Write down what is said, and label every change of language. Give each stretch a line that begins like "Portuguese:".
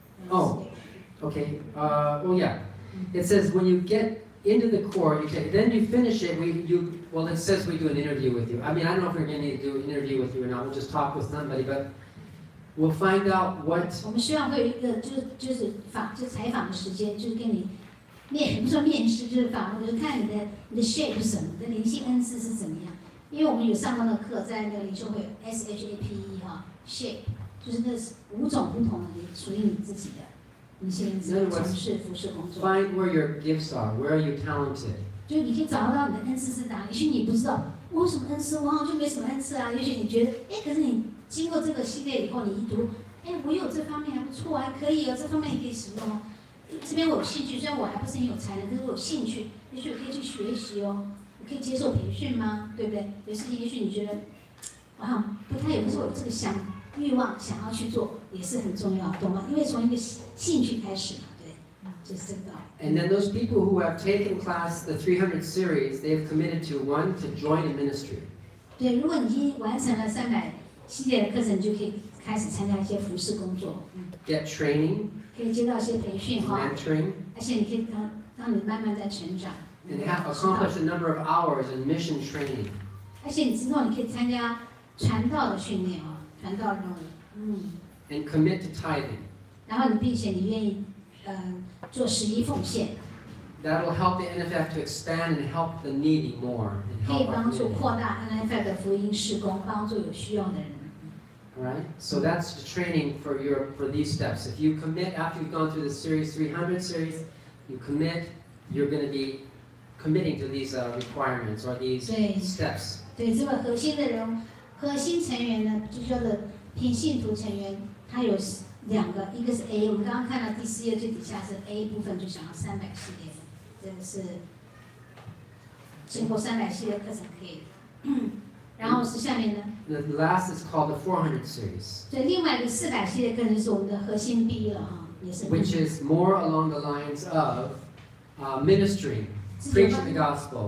English: Oh, okay. Oh yeah. It says when you get into the core, then you finish it. Well, it says we do an interview with you. I mean, I don't know if we're going to do an interview with you or not. We'll just talk with somebody, but we'll find out what.
Chinese: 我们希望会有一个就是采访的时间，就是跟你不说面试，就是访问，就是看你的 shape 是什么，你的灵性恩赐是怎么样。因为我们有上过那个课，在那个领袖会 SHAPE 哈 shape， 就是那5种不同的属于你自己的灵性恩赐，从事服事工作。
English: Find where your gifts are. Where are you talented?
Chinese: 就你可以找到你的恩赐是哪里。也许你不知道我有什么恩赐，我好像就没什么恩赐啊。也许你觉得，可是你经过这个系列以后，你一读，我有这方面还不错，还可以哦，这方面也可以使用哦。这边我有兴趣，虽然我还不是很有才能，可是我有兴趣，也许我可以去学习哦。我可以接受培训吗？对不对？有事情也许你觉得，好像不太有，可是我有这个欲望想要去做，也是很重要，懂吗？因为从一个兴趣开始嘛，对，就是这个道理。
English: And then those people who have taken class the 300 series, they have committed to join a ministry.
Chinese: 对，如果你已经完成了300系列的课程，你就可以开始参加一些服事工作。
English: Get training.
Chinese: 可以接到一些培训哈。
English: Mentoring.
Chinese: 而且你可以让你慢慢在成长。
English: And have accomplished a number of hours in mission training.
Chinese: 而且你知道你可以参加传道的训练啊，传道任务。
English: And commit to tithing.
Chinese: 然后并且你愿意做11奉献。
English: That will help the NFF to expand and help the needy more.
Chinese: 可以帮助扩大 NFF 的福音事工，帮助有需要的人。
English: Alright, so that's the training for these steps. If you commit after you've gone through the series 300 series, you commit, you're going to be committing to these requirements or these steps.
Chinese: 对，这个核心成员呢，就叫做平信徒成员，他有2个，一个是 A， 我们刚刚看到第4页最底下是 A 部分，就讲到300系列，这个是经过300系列课程可以。然后是下面呢
English: The last is called the 400 series.
Chinese: 对，另外一个400系列课程是我们的核心 B 了哈，也是。
English: Which is more along the lines of ministry, preaching the gospel.